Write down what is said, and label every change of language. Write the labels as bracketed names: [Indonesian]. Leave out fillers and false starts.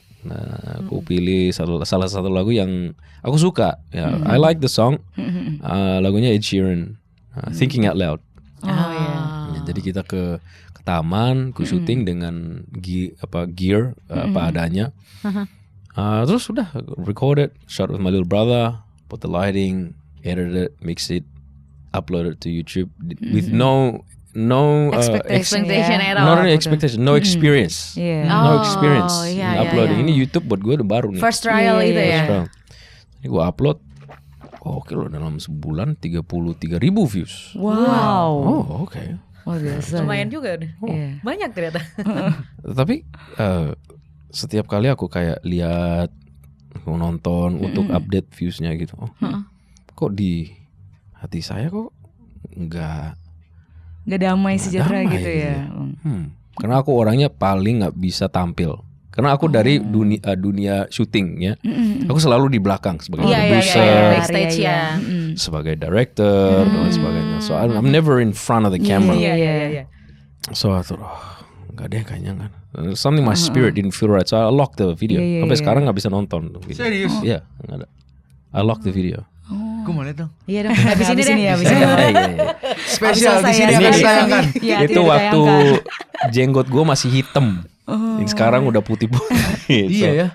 [Indonesian] Nah aku pilih salah satu lagu yang aku suka. [English] Ya, I like the song. Lagunya Ed Sheeran, Thinking Out Loud. [Indonesian] Oh iya. Ya, jadi kita ke taman, ku syuting dengan gear apa adanya. Terus udah [English] recorded, shot with my little brother, put the lighting, edited it, mix it, upload it to YouTube with no Expectation at all. not only expectation, no experience. [Indonesian] Iya. [English] No experience [Indonesian] iya, [English] in uploading. [Indonesian] iya. Ini YouTube buat gue udah baru nih. [English] First trial [Indonesian] itu ya. [English] First round. [Indonesian] Ini gue upload. Oke loh, dalam sebulan 33.000 views. Wow. Oh oke. Wah biasa. Lumayan juga udah. Iya. Banyak ternyata. Tapi setiap kali aku kayak lihat, aku nonton untuk update viewsnya gitu. Kok di hati saya kok nggak damai sejahtera damai gitu ya. Karena aku orangnya paling nggak bisa tampil. Karena aku dari dunia syuting ya, aku selalu di belakang sebagai producer, backstage ya. sebagai director dan sebagainya. [English] So I'm never in front of the camera. [Indonesian] Iya. [English] So I thought, [Indonesian] nggak deh kayaknya kan. [English] Something my spirit didn't feel right. So I locked the video. [Indonesian] Sampai sekarang nggak bisa nonton. Serius? Iya, nggak ada. [English] I locked the video. [Indonesian] Gue mau lihat dong. Iya dong. Habis ini deh. Spesial di sini Harus akan ditayangkan. Iya, Itu tidak waktu ditayangkan. jenggot gue masih hitam. Yang sekarang udah putih-putih. Iya ya?